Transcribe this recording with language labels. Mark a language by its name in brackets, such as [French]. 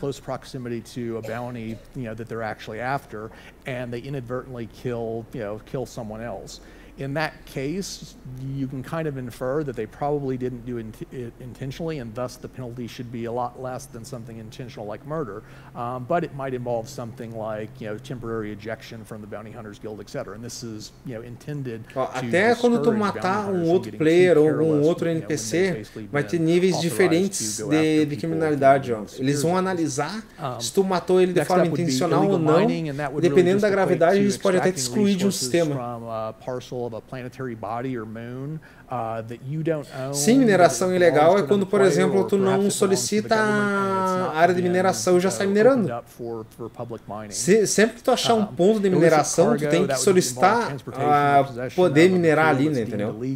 [English] close proximity to a bounty, that they're actually after, and they inadvertently kill someone else. In that case, you can kind of infer that they probably didn't do it intentionally, and thus the penalty should be a lot less than something intentional like murder. But it might involve something like, temporary ejection from the Bounty Hunters Guild, etc. And this is, intended to [Portuguese] até quando tu matar outro player ou outro NPC, vai ter níveis diferentes de criminalidade, ó. Eles vão analisar se tu matou ele de forma intencional ou não. Dependendo da gravidade, eles podem até te excluir de um sistema. [English] example of a planetary body or moon that you don't own. [Portuguese] Sim, mineração ilegal é quando, por exemplo, tu não solicita a área de mineração e já sai minerando. Sempre que tu achar um ponto de mineração, tu tem que solicitar poder minerar ali, né, entendeu?